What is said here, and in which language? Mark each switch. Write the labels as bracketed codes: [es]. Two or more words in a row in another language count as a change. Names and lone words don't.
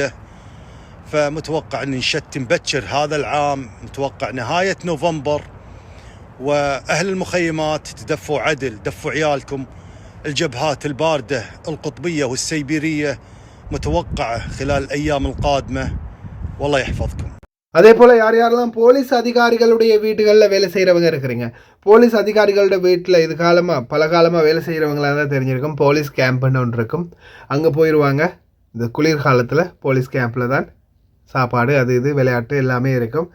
[ar] فمتوقع أن نشتي مبكر هذا العام، متوقع نهاية نوفمبر. وأهل المخيمات تدفوا عدل، دفوا عيالكم. الجبهات الباردة القطبية والسيبيرية متوقعة خلال الأيام القادمة، والله يحفظكم. [ta] அதே போல் யாரெல்லாம் போலீஸ் அதிகாரிகளுடைய வீடுகளில் வேலை செய்கிறவங்க இருக்கிறீங்க, போலீஸ் அதிகாரிகளோட வீட்டில் இது பல காலமாக வேலை செய்கிறவங்களாக தான் தெரிஞ்சிருக்கும். [en] police campனு [ta] ஒன்று இருக்கும், அங்கே போயிடுவாங்க. இந்த குளிர்காலத்தில் [en] police campில் [ta] தான் சாப்பாடு அது இது விளையாட்டு எல்லாமே இருக்கும்.